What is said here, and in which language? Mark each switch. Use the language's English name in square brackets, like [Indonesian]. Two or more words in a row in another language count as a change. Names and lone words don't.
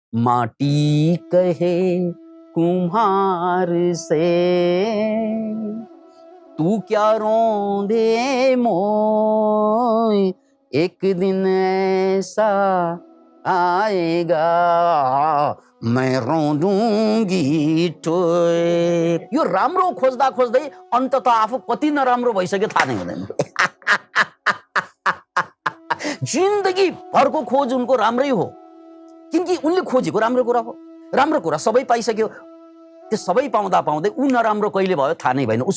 [Hindi] माटी कहे कुम्हार से, तू क्या रोंदे मोय, एक दिन ऐसा आएगा मैं रोँदुँगी टोय। [Nepali] यो राम्रो खोज्दा खोज्दै अन्तत आफू कति नराम्रो भइसक्यो थाहा नै हुँदैन। जिन्दगी भरको खोज उनको राम्रै हो, किनकि उनले खोजेको राम्रो कुरा हो। राम्रो कुरा सबै पाइसक्यो, त्यो सबै पाउँदा पाउँदै ऊ नराम्रो कहिले भयो थाहा नै भएन।